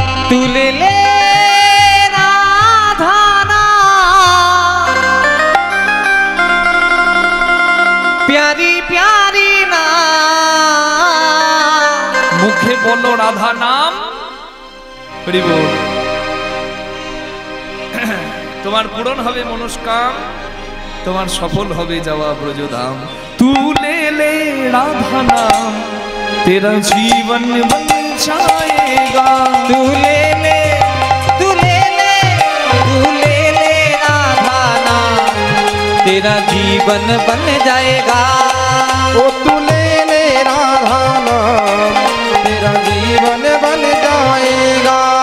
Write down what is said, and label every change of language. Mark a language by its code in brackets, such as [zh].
[hi] तू ले ले राधा नाम, प्यारी प्यारी नाम। मुखे बोलो राधा नाम, हरि बोल। [bn] তোমার পূরণ হবে মনস্কাম, তোমার সফল হবে যাওয়া ব্রজধাম। [hi] तू ले ले राधा नाम, तेरा जीवन बन जाएगा। तू ले ले, तू ले ले, तू ले ले राधा नाम, तेरा जीवन बन जाएगा। ओ तू ले ले राधा नाम, तेरा जीवन बन जाएगा।